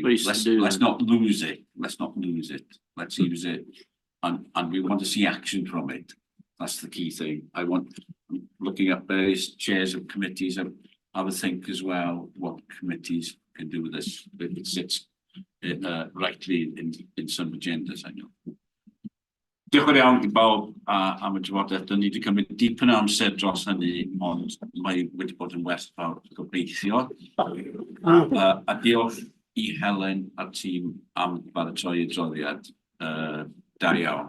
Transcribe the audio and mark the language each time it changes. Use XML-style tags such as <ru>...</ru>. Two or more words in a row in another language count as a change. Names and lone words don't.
<en>Let's not lose it. Let's not lose it. Let's use it. And we want to see action from it. That's the key thing. I want, looking at various chairs of committees, have a think as well what committees can do with this. If it sits rightly in some agendas, I know.</en> <cy>Diolch yn fawr iawn i bawb am y drafodaeth. Dan ni wedi cymryd dipyn o amser dros hynny, ond mae wedi bod yn werthfawr gobeithio. A diolch i Helen a'r tîm am baratoi y droddiad da iawn.</cy>